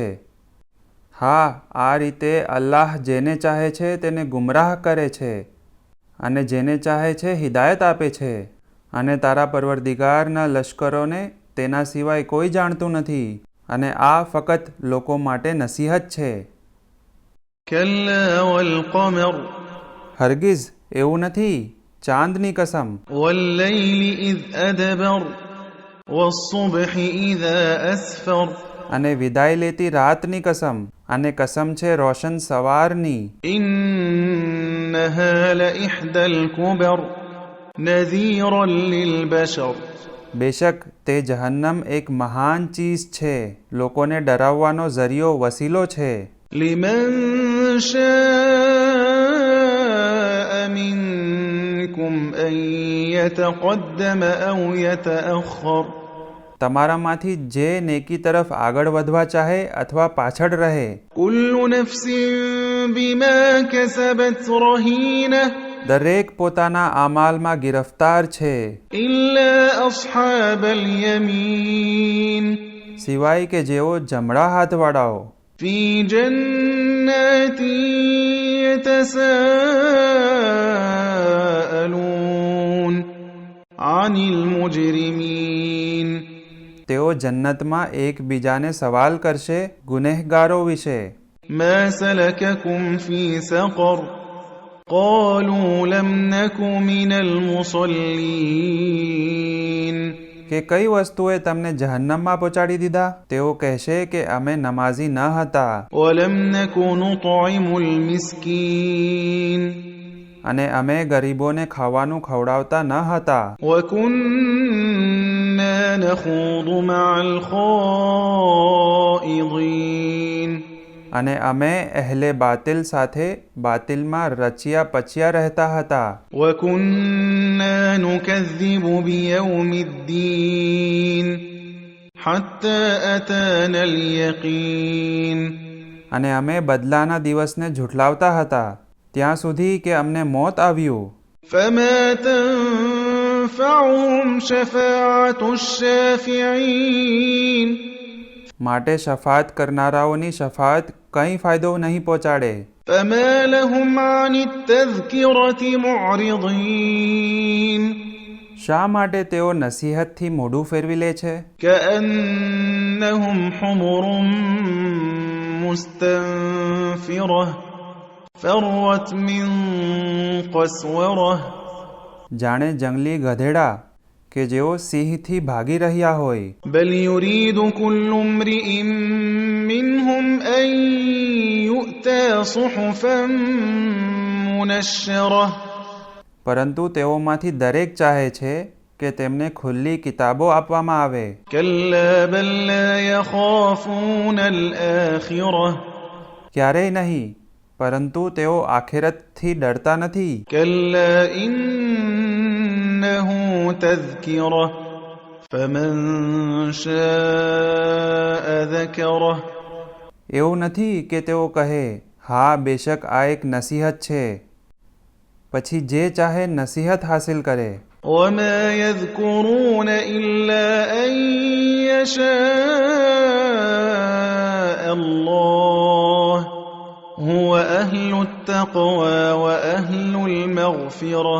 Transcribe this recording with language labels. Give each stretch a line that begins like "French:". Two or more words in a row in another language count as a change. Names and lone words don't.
Gujarati: હા, આ રીતે અલ્લાહ જેને ચાહે છે તેને ગુમરાહ કરે છે અને જેને ચાહે છે હિદાયત આપે છે અને તારા પરવરદિગારના લશ્કરોને તેના સિવાય કોઈ જાણતું નથી અને આ ફક્ત લોકો માટે નસીહત છે.
Arabic: كلا والقمر
Gujarati: હરગિઝ એવું નથી, ચાંદની કસમ.
Arabic: والليل إذ أدبر والصبح إذا أسفر
Gujarati: અને વિદાય લેતી રાતની કસમ અને કસમ છે રોશન સવારની.
Arabic: إنها لإحدى الكبر نذيرا للبشر
Gujarati: બેશક તે જહન્નમ એક મહાન ચીજ છે, લોકોને ડરાવવાનો ઝરિયો વસીલો છે.
Arabic: لمن شاء منكم أن يتقدم أو يتأخر
Gujarati: તમારામાંથી જે નેકી તરફ આગળ વધવા ચાહે અથવા પાછળ રહે.
Arabic: كل نفس بما كسبت رهينة
Gujarati: દરેક પોતાના આમાલમાં ગિરફ્તાર છે,
Arabic: إلا أصحاب اليمين
Gujarati: સિવાય કે જેઓ જમણા હાથવાળાઓ.
Arabic: في جنات يتساءلون عن المجرمين
Gujarati: તેઓ જન્નતમાં એકબીજાને સવાલ કરશે ગુનેહગારો વિશે.
Arabic: ما سلككم في سقر قالوا لم نك من المصلين
Gujarati: કે કઈ વસ્તુએ તમને જહન્નમમાં પહોંચાડી દીધા? તેઓ કહેશે કે અમે નમાઝી ન હતા
Arabic: ولم نك نطعم المسكين
Gujarati: અને અમે ગરીબોને ખાવાનું ખવડાવતા ન હતા
Arabic: وكنا نخوض مع الخائضين
Gujarati: અને અમે અહેલે બાતિલ સાથે બાતિલમાં રચ્યા પચ્યા રહેતા હતા.
Arabic: وكنا نكذب بيوم الدين حتى أتانا اليقين
Gujarati: અને અમે બદલાના દિવસને ઝૂઠલાવતા હતા ત્યાં સુધી કે અમને મોત આવ્યું.
Arabic: فما تنفعهم شفاعة الشافعين
Gujarati: માટે શફાત કરનારાઓની શફાત કંઈ ફાયદો નહીં પહોંચાડે.
Arabic: فما لهم عن التذكرة معرضين
Gujarati: શા માટે તેઓ નસીહતથી મોઢું ફેરવી લે છે?
Arabic: كأنهم حمر مستنفرة فرت من قسورة
Gujarati: જાણે જંગલી ગધેડા કે જેઓ સિંહથી ભાગી રહ્યા હોય.
Arabic: بل يريد كل امرئ منهم أن يؤتى صحفا منشرة
Gujarati: પરંતુ તેઓમાંથી દરેક ચાહે છે કે તેમને ખુલ્લી કિતાબો આપવામાં આવે.
Arabic: كلا بل لا يخافون الآخرة
Gujarati: ક્યારેય નહીં, પરંતુ તેઓ આખેરતથી ડરતા નથી.
Arabic: كلا إنه تذكرة فمن شاء ذكره
Gujarati: એવું નથી કે તેઓ કહે હા બેશક આ એક નસીહત છે, પછી જે ચાહે નસીહત હાસિલ કરે.
Arabic: وما يذكرون إلا أن يشاء الله هو أهل التقوى وأهل المغفرة